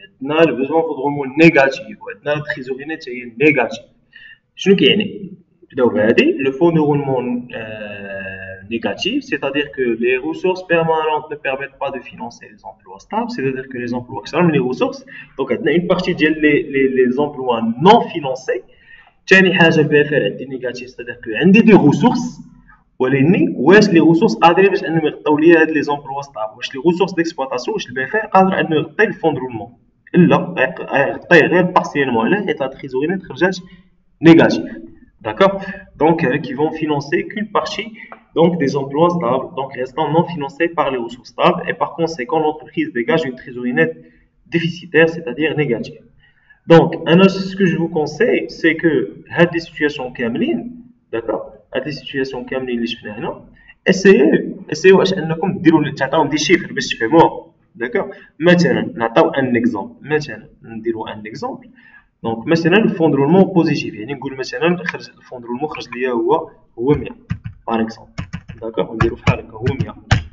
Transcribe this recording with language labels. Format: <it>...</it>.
<fr>Le besoin de roulement négatif. La trésorerie nette est négative.</fr> <ar>شنو كيعني نبداو بهذه لو فون دو رولمون</ar> <fr>négatif, c'est-à-dire que les ressources permanentes ne permettent pas de financer les emplois stables, c'est-à-dire que les emplois qui sont les ressources, donc une partie des emplois non financés.</fr> <ar>ثاني حاجه البي عندي négatif,</ar> <fr>c'est-à-dire que</fr> <ar>عندي des ressources ولكن واش لي ressources قادرين باش انهم يغطيو لي هاد لي زومبلوا ستابل، واش لي ressources ديكسبلوطاسيون واش البي قادر انه يغطي الفون دو رولمون، لا يغطي غير بارسيالمون علاه حيت لا تريزوري نت خرجات</ar> <fr>négatif, d'accord? Donc qui vont financer qu'une partie donc des emplois stables, donc restant non financés par les ressources stables, et par conséquent l'entreprise dégage une trésorerie nette déficitaire, c'est-à-dire négative. Donc ce que je vous conseille, c'est que à des situations كاملين, d'accord? À des situations</fr> <ar>كاملين اللي شفنا هنا, essayez واش انكم ديروا تعطيوهم دي شيفر باش تفهموها,</ar> <fr>d'accord?</fr> <ar>مثلا نعطيو ان اكزومبل, مثلا نديروا ان اكزومبل. دونك مثلا الفون دو رولمون بوزيتيف, يعني نقول مثلا خرج الفون دو رولمون خرج ليا هو 100 باغ اكزومبل, داكوغ نديرو بحال هكا هو 100.</ar>